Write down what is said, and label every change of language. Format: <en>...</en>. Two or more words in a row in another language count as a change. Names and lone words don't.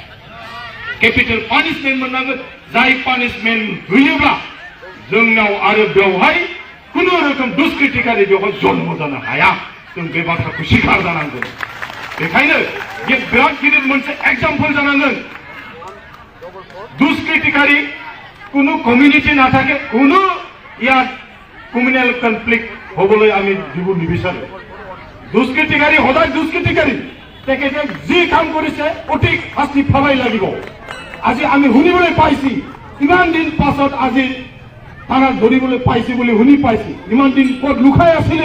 <brx>जाय पानिशमेन्ट होयोब्ला जोंनाव आरो बेवहाय खुनु रोखोम दुष्कृतिकारि बेवहाय जन्म जानो हाया जों बे बाथ्राखौ स्वीकार जानांगोन बेखायनो बे बिराद गिदिर मोनसे एग्जाम्पल जानांगोन</brx> <as>दुष्कृतिकारि কোনো কমিউনিটি নাথাকে কোনো ইয়াত</as> <en>communal conflict</en> <as>হবলৈ আমি দিব নিবিচাৰো দুষ্কৃতিকাৰী সদায় দুষ্কৃতিকাৰী তেখেতে যি কাম কৰিছে অধিক শাস্তি পাবই লাগিব আজি আমি শুনিবলৈ পাইছি ইমান দিন পাছত আজি থানাত ধৰিবলৈ পাইছি বুলি শুনি পাইছি ইমান দিন ক'ত লুকাই আছিলে</as>